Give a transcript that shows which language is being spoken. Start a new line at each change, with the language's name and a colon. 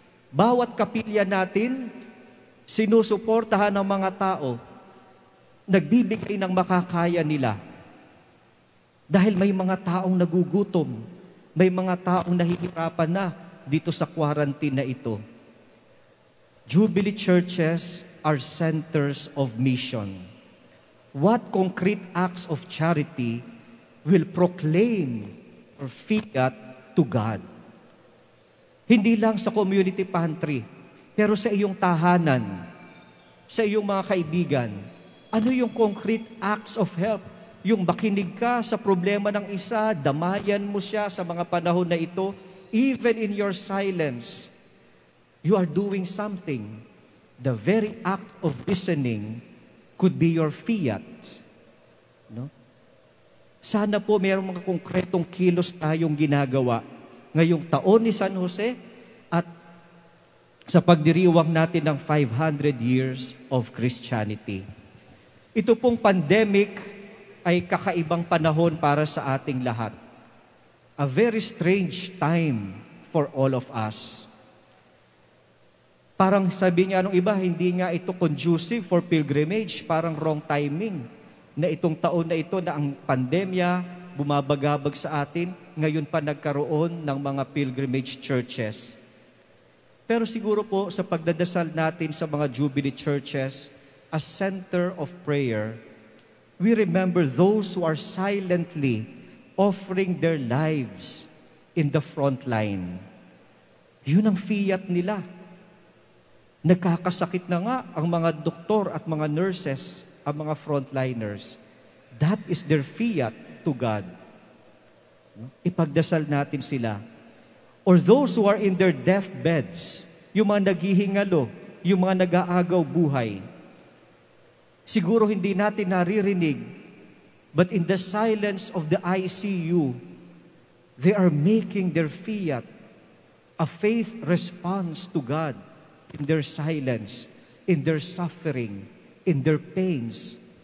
Filipino: Bawat kapilya natin, sinusuportahan ng mga tao, nagbibigay ng makakaya nila. Dahil may mga taong nagugutom, may mga taong nahihirapan na dito sa quarantine na ito.
English: Jubilee churches are centers of mission. What concrete acts of charity will proclaim or fiat to God?
Filipino: Hindi lang sa community pantry, pero sa iyong tahanan, sa iyong mga kaibigan, ano yung
English: concrete acts of help?
Filipino: Yung makinig ka sa problema ng isa, damayan mo siya sa mga panahon na ito,
English: even in your silence, you are doing something. The very act of listening could be your fiat. No?
Filipino: Sana po mayroong mga konkretong kilos tayong ginagawa ngayong taon ni San Jose at sa pagdiriwang natin ng
English: 500 years of Christianity.
Filipino: Ito pong pandemic ay kakaibang panahon para sa ating lahat.
English: A very strange time for all of us.
Filipino: Parang sabi nga nung iba, hindi nga ito
English: conducive for pilgrimage,
Filipino: parang
English: wrong timing.
Filipino: Na itong taon na ito na ang pandemya, bumabagabag sa atin, ngayon pa nagkaroon ng mga pilgrimage churches. Pero siguro po sa pagdadasal natin sa mga Jubilee churches,
English: a center of prayer, we remember those who are silently offering their lives in the front line.
Filipino: Yun ang fiat nila. Nagkakasakit na nga ang mga doktor at mga nurses, ang mga frontliners.
English: That is their fiat to God.
Filipino: Ipagdasal natin sila.
English: Or those who are in their deathbeds,
Filipino: yung mga naghihingalo, yung mga nag-aagaw buhay. Siguro hindi natin naririnig,
English: but in the silence of the ICU, they are making their fiat a faith response to God in their silence, in their suffering, in their pains.